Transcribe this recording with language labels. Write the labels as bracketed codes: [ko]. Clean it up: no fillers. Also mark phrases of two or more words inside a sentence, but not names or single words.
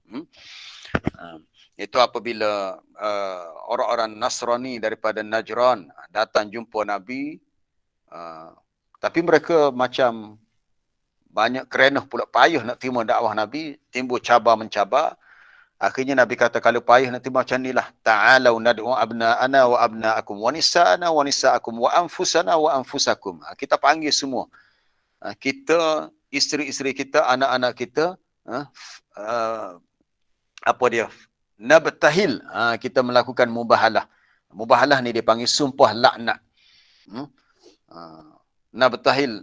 [ms] Itu apabila orang-orang Nasrani daripada Najran datang jumpa Nabi, tapi mereka macam banyak kerenah pula, payah nak terima dakwah Nabi, timbul cabar-mencabar. Akhirnya Nabi kata, kalau payah nak terima macam inilah, [ar] تعالوا ندع أبناءنا وأبناءكم ونساءنا ونساءكم وأنفسنا وأنفسكم. [ms] Kita panggil semua. Kita, isteri-isteri kita, anak-anak kita, apa dia? Nabtahil. Kita melakukan mubahalah. Mubahalah ni dia panggil sumpah laknat. Nabtahil.